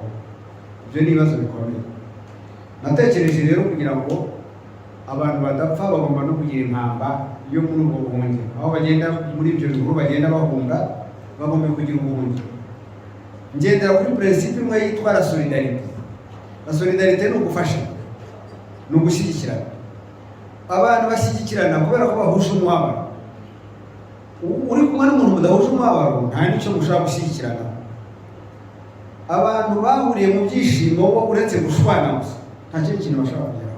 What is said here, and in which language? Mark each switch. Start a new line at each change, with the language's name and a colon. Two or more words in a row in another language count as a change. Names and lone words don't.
Kinyarwanda: Ibyo ni ibibazo bikomeye. Natekereje rero kugira ngo abantu badapfa bagomba no kugira impamba yo muri ubwo buhungiro, aho bagenda muri ibyo bihuru bagenda bahunga bagomba kugira ubuhungiro. Ngendera kuri principe imwe yitwa
French: la solidarité. La solidarité
Kinyarwanda: ni ugufasha, ni ugushyigikirana. Abantu bashyigikirana kubera ko bahuje umubabaro. Uri kumwe n'umuntu mudahuje umubabaro nta n'icyo mushobora gushyigikirana. Abantu bahuriye mu byishimo bo uretse gushwana gusa nta kindi kintu bashobora kugeraho.